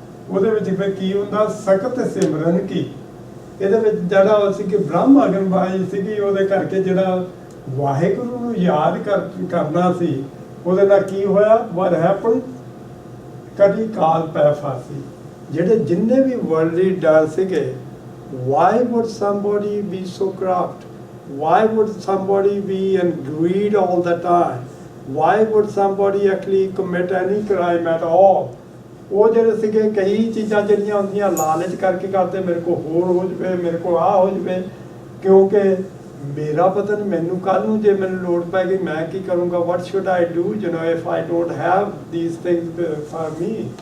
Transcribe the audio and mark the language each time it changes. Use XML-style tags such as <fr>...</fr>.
<pa>ਉਹਦੇ ਵਿੱਚ ਫਿਰ ਕੀ ਹੁੰਦਾ, ਸਖਤ ਸਿਮਰਨ ਕੀ। ਇਹਦੇ ਵਿੱਚ ਜਿਹੜਾ ਉਹ ਸੀ ਕਿ ਬ੍ਰਹਮ ਅਗਨਬਾਈ ਸੀਗੀ, ਉਹਦੇ ਕਰਕੇ ਜਿਹੜਾ ਵਾਹਿਗੁਰੂ ਨੂੰ ਯਾਦ ਕਰਨਾ ਸੀ, ਉਹਦੇ ਨਾਲ ਕੀ ਹੋਇਆ,</pa> <en>what happened,</en> <pa>ਕਦੀ ਕਾਲ ਪੈ ਫਾਸੀ। ਜਿਹੜੇ ਜਿੰਨੇ ਵੀ ਵਰਲਡਲੀ ਡਰ ਸੀਗੇ,</pa> <en>why would somebody be so corrupt? Why would somebody be in greed all the time? Why would somebody actually commit any crime at all?</en> <pa>ਉਹ ਜਿਹੜੇ ਸੀਗੇ ਕਈ ਚੀਜ਼ਾਂ ਜਿਹੜੀਆਂ ਹੁੰਦੀਆਂ ਲਾਲਚ ਕਰਕੇ ਕਰਦੇ, ਮੇਰੇ ਕੋਲ ਹੋਰ ਹੋ ਜਾਵੇ, ਮੇਰੇ ਕੋਲ ਆਹ ਹੋ ਜਾਵੇ, ਕਿਉਂਕਿ ਮੇਰਾ ਪਤਾ ਨਹੀਂ ਮੈਨੂੰ ਕੱਲ੍ਹ ਨੂੰ ਜੇ ਮੈਨੂੰ ਲੋੜ ਪੈ ਗਈ ਮੈਂ ਕੀ ਕਰੂੰਗਾ,</pa> <en>what should I do, you know, if I don't have these things for me?</en>